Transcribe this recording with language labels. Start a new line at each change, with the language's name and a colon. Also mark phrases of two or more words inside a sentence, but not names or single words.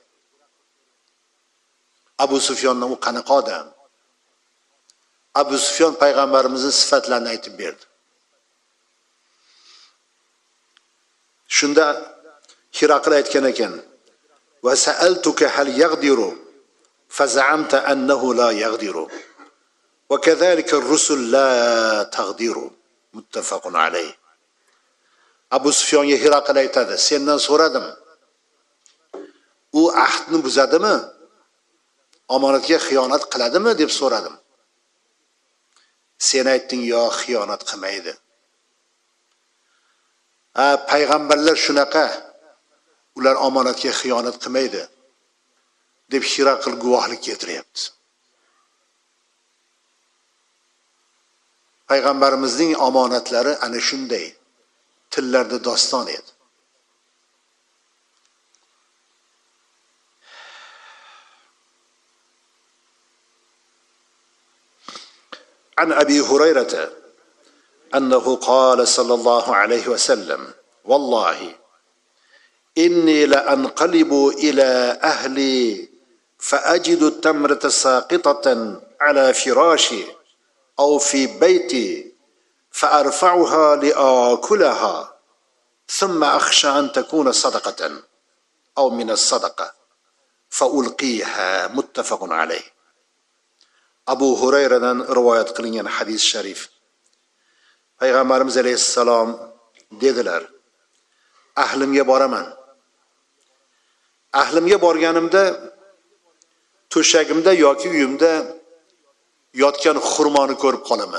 Uzbek: Abu Sufyondan u qanaqa odam? Abu Sufyon payg'ambarimizning sifatlarini aytib berdi. Shunda Hiraql aytgan ekan:
Arabic: "وسألتك هل يقدر فزعمت أنه لا يقدر. وكذلك الرسل لا تقدر." متفق عليه.
Uzbek: Abu Sufyonga Hiraql aytadi: "Sendan so'radim. U ahdni buzadimi? Omonatga xiyonat qiladimi deb so'radim. Sen aytding yo xiyonat qilmaydi. Payg'ambarlar shunaqa, ular omonatga xiyonat qilmaydi deb Hiraql guvohlik keltiryapti. Payg'ambarimizning omonatlari ana shunday tillarda doston edi.
Arabic: عن أبي هريرة أنه قال صلى الله عليه وسلم: والله إني لأنقلب إلى أهلي فأجد التمرة ساقطة على فراشي أو في بيتي فأرفعها لآكلها ثم أخشى أن تكون صدقة أو من الصدقة فألقيها. متفق عليه.
Uzbek: Abu Hurayradan rivoyat qilingan hadis sharif. Payg'ambarimiz alayhissalom dedilar: ahlimga boraman. Ahlimga borganimda to'shagimda yoki uyimda yotgan xurmoni ko'rib qolaman.